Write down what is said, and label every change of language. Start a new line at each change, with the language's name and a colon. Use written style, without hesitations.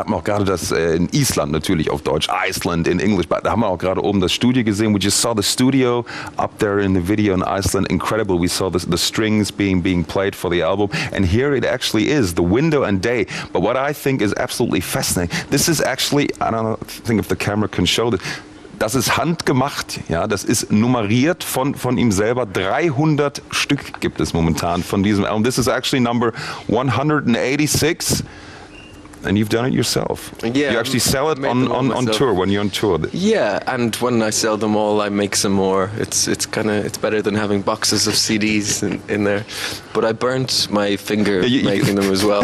German: Hat man auch gerade das in Island natürlich auf Deutsch,
English: Iceland in English.
German: Da haben wir auch gerade oben das Studio gesehen.
English: We just saw the studio up there in the video in Iceland. Incredible. We saw the strings being played for the album. And here it actually is, The Window and Day. But what I think is absolutely fascinating, this is actually, I don't think if the camera can show this,
German: das ist handgemacht, ja, das ist nummeriert von ihm selber. 300 Stück gibt es momentan von diesem Album.
English: This is actually number 186. And you've done it yourself. Yeah, you actually sell it on tour when you're on tour. Yeah, and when I sell them all, I make some more. It's better than having boxes of CDs in there. But I burnt my finger making them as well.